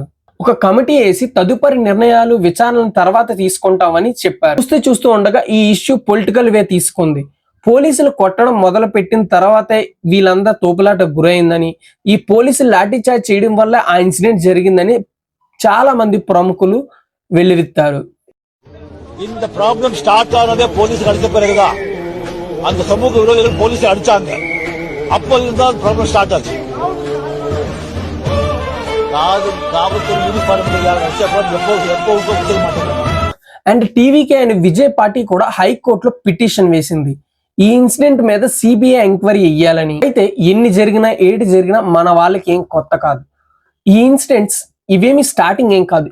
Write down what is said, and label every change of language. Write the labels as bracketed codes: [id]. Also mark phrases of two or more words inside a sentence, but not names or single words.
[te] ఒక కమిటీ వేసి తదుపరి నిర్ణయాలు విచారణ తర్వాత తీసుకుంటామని చెప్పారు. చూస్తూ ఉండగా ఈ ఇష్యూ [en] political way [te] తీసుకుంది. పోలీసులు కొట్టడం మొదలు పెట్టిన తర్వాతే వీళ్ళంతా తోపులాట గురైందని, ఈ పోలీసులు లాఠీ చార్జ్ చేయడం వల్ల ఆ ఇన్సిడెంట్ జరిగిందని చాలా మంది ప్రముఖులు వెల్లువిత్తారు. [ta] இந்த [en] problem start [ta] ஆனதே போலீஸ் அடிச்ச பிறகுதான். அந்த சமூக விரோதிகள் போலீஸ் அடிச்சாங்க, அப்போதுதான் [en] problem start [ta] ஆச்சு. காவல்துறை யூனிஃபார்ம் [te] అండ్ టీవీకే అయిన విజయ్ పార్టీ కూడా హైకోర్టులో పిటిషన్ వేసింది ఈ ఇన్సిడెంట్ మీద సిబిఐ ఎంక్వైరీ చేయాలని. అయితే ఎన్ని జరిగినా ఏటి జరిగినా మన వాళ్ళకి ఏం కొత్త కాదు. ఈ ఇన్సిడెంట్స్ ఇవేమి స్టార్టింగ్ ఏం కాదు.